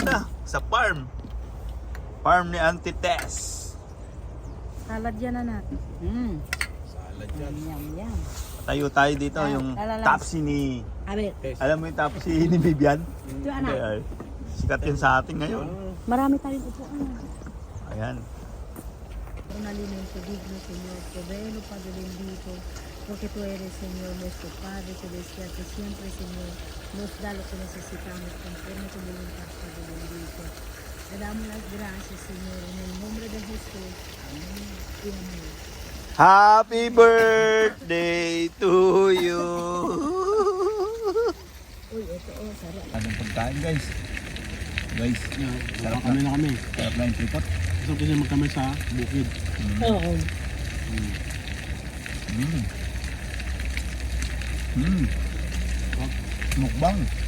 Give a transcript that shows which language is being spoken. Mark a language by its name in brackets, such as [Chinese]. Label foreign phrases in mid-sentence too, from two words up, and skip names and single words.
[Filipino] na sa farm. Farm ni Auntie Tess. Salad yan na natin. Salad yan. Yum. Tayo dito yung Alalang. tapsi ni... Abel. Alam mo yung tapsi ni Vivian? Ito anak. Kaya, sikat yun sa atin ngayon. Marami tayong upuan. Ayan. [Spanish] Alimento digno, Señor, proveno, Padre bendito, porque tú eres, Señor, nuestro Padre celestial, que siempre, Señor, nos da lo que necesitamos conforme a tu voluntad, Padre bendito. Te damos las gracias, Señor, en el nombre de Jesús. Amén y amén. [English] Happy birthday to you! [Filipino] Uy, ito, oh, sarap. Anong pagkain guys? Guys, Sarap kami na kami. sarap na yung tripot. Gusto kasi magkamay sa bukid. Oo. Mukbang.